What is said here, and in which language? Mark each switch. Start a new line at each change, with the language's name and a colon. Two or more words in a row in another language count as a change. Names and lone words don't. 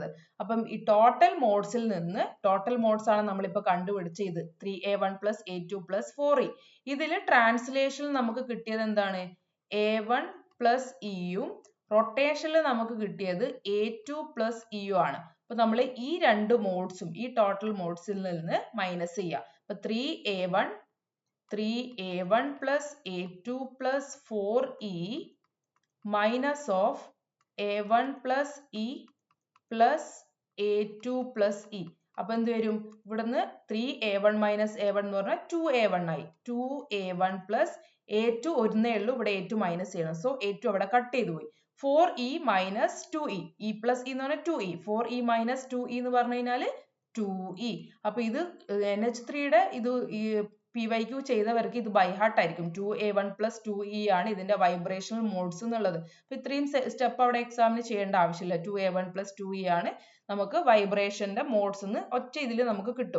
Malayalam: അപ്പം ഈ ടോട്ടൽ മോഡ്സിൽ നിന്ന്
English: total modes
Malayalam: ആണ് നമ്മളിപ്പോൾ കണ്ടുപിടിച്ച ഇത്
English: 3a1 plus a2 plus 4e.
Malayalam: ഇതിൽ ട്രാൻസ്ലേഷനിൽ നമുക്ക് കിട്ടിയത് എന്താണ്? a1 പ്ലസ് ഇയും റൊട്ടേഷനിൽ നമുക്ക് കിട്ടിയത് a2 പ്ലസ് ഇയും ആണ്. അപ്പൊ നമ്മൾ ഈ രണ്ട് മോഡ്സും ഈ ടോട്ടൽ മോഡ്സിൽ നിന്ന് മൈനസ് ചെയ്യുക.
English: അപ്പൊ 3a1 plus a2 plus 4e minus of a1 plus e plus a2 plus e.
Malayalam: അപ്പൊ എന്ത് വരും? ഇവിടുന്ന്
English: 3a1 minus a1
Malayalam: എന്ന് പറഞ്ഞാൽ 2a1 ആയി.
English: 2a1 plus a2
Malayalam: ഒന്നേ ഉള്ളൂ, ഇവിടെ a2 മൈനസ് ചെയ്യണം. സോ a2 അവിടെ കട്ട് ചെയ്തു പോയി.
English: 4e minus 2e, e plus e
Malayalam: എന്ന് പറഞ്ഞാൽ 2e,
English: 4e minus 2e
Malayalam: എന്ന് പറഞ്ഞു കഴിഞ്ഞാൽ 2e. അപ്പൊ ഇത് NH3യുടെ ഇത് PYQ ചെയ്തവർക്ക് ഇത്
English: by heart
Malayalam: ആയിരിക്കും.
English: 2a1 plus 2e
Malayalam: ആണ് ഇതിന്റെ
English: vibrational modes
Malayalam: എന്നുള്ളത്. അപ്പൊ ഇത്രയും സ്റ്റെപ്പ് അവിടെ എക്സാമിന് ചെയ്യേണ്ട ആവശ്യമില്ല.
English: 2a1 plus 2e
Malayalam: ആണ് നമുക്ക് വൈബ്രേഷന്റെ മോഡ്സ് എന്ന് ഒറ്റ ഇതിൽ നമുക്ക് കിട്ടും.